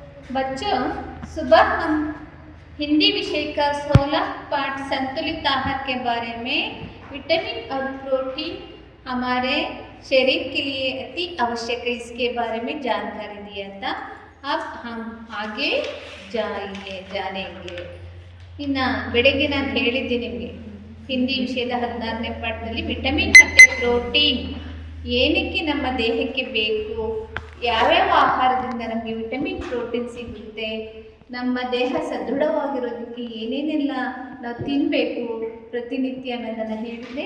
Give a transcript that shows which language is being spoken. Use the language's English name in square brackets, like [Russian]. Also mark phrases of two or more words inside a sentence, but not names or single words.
[Hindi] बच्चों, सुबह हम हिंदी विषय का 16 पाठ संतुलित आहार के बारे में विटामिन और प्रोटीन हमारे शरीर के लिए अति आवश्यक है, इसके बारे में जानकारी दिया था। अब हम आगे जानेंगे। [Kannada] ಇನ್ನು ಬೆಳಗ್ಗೆ ನಾನು ಹೇಳಿದ್ದೆ ನಿಮಗೆ ಹಿಂದಿ ವಿಷಯದ 16ನೇ ಪಾಠದಲ್ಲಿ ವಿಟಮಿನ್ ಮತ್ತು ಪ್ರೋಟೀನ್ ಏನಕ್ಕೆ ನಮ್ಮ ದೇಹಕ್ಕೆ ಬೇಕು, ಯಾವ್ಯಾವ ಆಹಾರದಿಂದ ನಮಗೆ ವಿಟಮಿನ್ ಪ್ರೋಟೀನ್ ಸಿಗುತ್ತೆ, ನಮ್ಮ ದೇಹ ಸದೃಢವಾಗಿರೋದಕ್ಕೆ ಏನೇನೆಲ್ಲ ನಾವು ತಿನ್ನಬೇಕು ಪ್ರತಿನಿತ್ಯ ಅನ್ನೋದನ್ನು ಹೇಳಿದೆ.